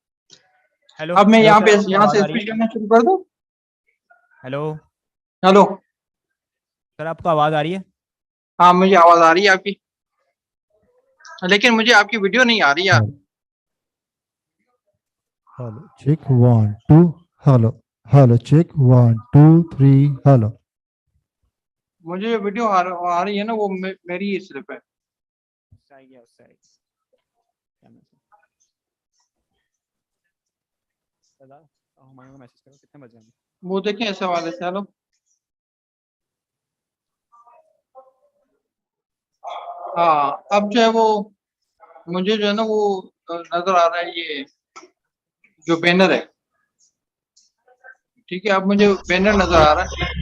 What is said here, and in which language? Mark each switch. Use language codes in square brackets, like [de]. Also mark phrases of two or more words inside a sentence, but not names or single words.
[hi] हेलो अब मैं हेलो यहाँ सर पे आपको यहाँ आवाज से आ रही स्पीच है करना शुरू कर दूं हेलो हेलो सर आपको आवाज आ रही है हाँ मुझे आवाज आ रही है आपकी लेकिन मुझे आपकी वीडियो नहीं आ रही है [en] Hello, check, 1 2. Hello, hello, check, 1 2 3. Hello. [hi] मुझे जो वीडियो आ रही है ना वो मेरी ही सिर्फ है उससे गया उससे हमारे को मैसेज करो कितने बजे हैं वो देखें ऐसे वाले से हेलो हाँ अब जो है वो मुझे जो है ना वो नजर आ रहा है ये जो बैनर है ठीक है अब मुझे बैनर नजर आ रहा है